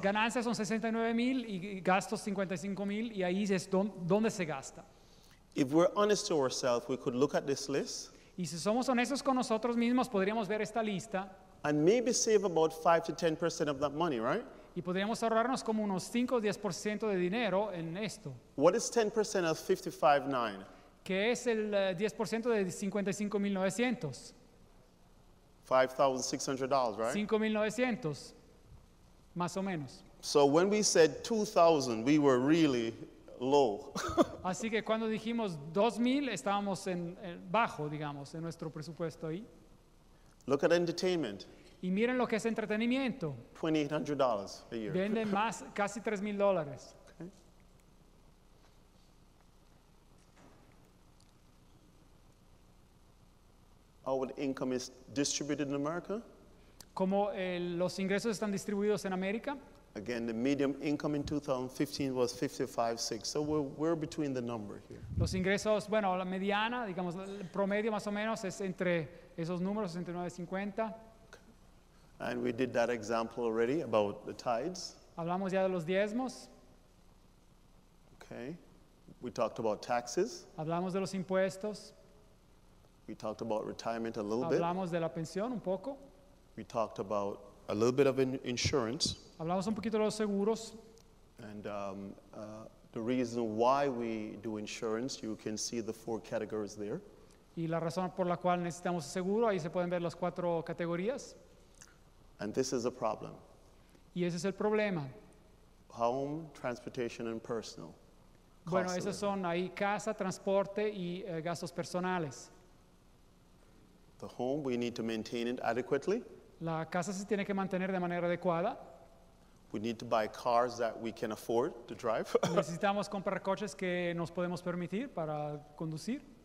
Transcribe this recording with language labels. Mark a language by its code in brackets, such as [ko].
[es] ganancias son 69,000 y gastos 55,000 y ahí es donde se gasta. [en] If we're honest to ourselves, we could look at this list [es] Y si somos honestos con nosotros mismos, podríamos ver esta lista [en] and maybe save about 5 to 10% of that money, right? [es] y podríamos ahorrarnos como unos 5 o 10% de dinero en esto, [en] What is 10% of 55,900? [es] que es el 10% de 55,900. [en] $5,600, right? [es] 5,900, más o menos. [en] So when we said 2,000, we were really low. [es] Así que cuando dijimos 2,000, estábamos en bajo, digamos, en nuestro presupuesto ahí. [en] Look at entertainment, [es] Y miren lo que es entretenimiento. [en] $2,800 a year. [es] Venden más, casi $3,000. [en] Okay. How the income is distributed in America? [es] Como los ingresos están distribuidos en América, [en] Again, the median income in 2015 was 55,600. So we're between the number here. [es] los ingresos, bueno, la mediana, digamos, el promedio más o menos es entre esos números, 69.50. [en] And we did that example already about the tithes. [es] Hablamos ya de los diezmos, [en] Okay. We talked about taxes. [es] hablamos de los impuestos, [en] We talked about retirement a little bit. [es] hablamos de la pensión un poco, [en] We talked about a little bit of insurance. [es] hablamos un poquito de los seguros. [en] And the reason why we do insurance, you can see the 4 categories there. [es] Y la razón por la cual necesitamos seguro, ahí se pueden ver las 4 categorías. [en] And this is a problem. [es] Y ese es el problema. [en] Home, transportation, and personal. [es] Bueno, [en] Cost of [es] esos [en] living. [es] son ahí casa, transporte y gastos personales. [en] The home, we need to maintain it adequately. [es] La casa se tiene que mantener de manera adecuada. [en] We need to buy cars that we can afford to drive. [es] Necesitamos comprar coches que nos podemos permitir para conducir.